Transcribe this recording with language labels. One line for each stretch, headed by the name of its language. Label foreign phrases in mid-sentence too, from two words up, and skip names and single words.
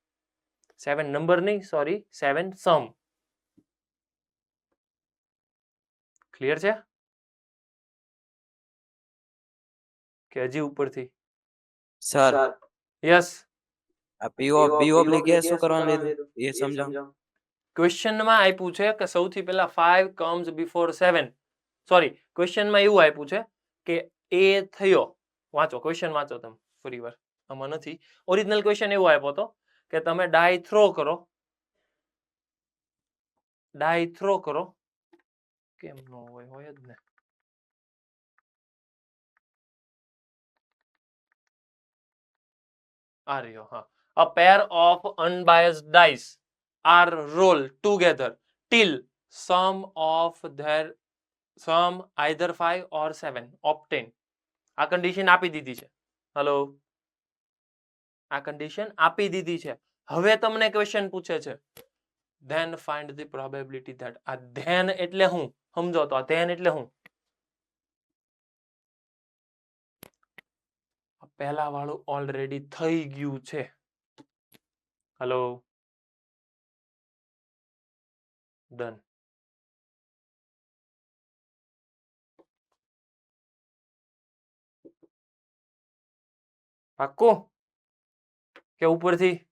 Gujarati: 7 નંબર નહીં,
English: sorry 7 sum.
Gujarati: ક્લિયર છે કે હજી ઉપરથી? સર યસ. આ
English: B oblique A
Gujarati: શું કરવાનું લીધું એ સમજાવો. ક્વેશ્ચનમાં આપ્યું છે કે સૌથી પહેલા
English: 5 comes before 7.
Gujarati: સોરી, ક્વેશ્ચનમાં એવું આપ્યું છે કે એ થયો. વાંચો ક્વેશ્ચન, વાંચો તમે ફરીવાર, આમાં નથી. ઓરિજિનલ ક્વેશ્ચન એવો આપ્યો હતો કે તમે
English: die throw
Gujarati: કરો,
English: die throw
Gujarati: કરો. કેમ નો હોય? હોય જ ને. આ રહ્યો, હા.
English: A pair of unbiased dice are rolled together till sum of their sum either 5 or 7 obtain.
Gujarati: આ કન્ડિશન આપી દીધી છે. હેલો, આ કન્ડિશન આપી દીધી છે. હવે તમને ક્વેશ્ચન પૂછે છે
English: then find the probability that.
Gujarati: આ then એટલે હું સમજો તો, આ then એટલે હું? પહેલા વાળું ઓલરેડી થઈ ગયું છે.
English: hello, done.
Gujarati: પાક્કું કે ઉપરથી?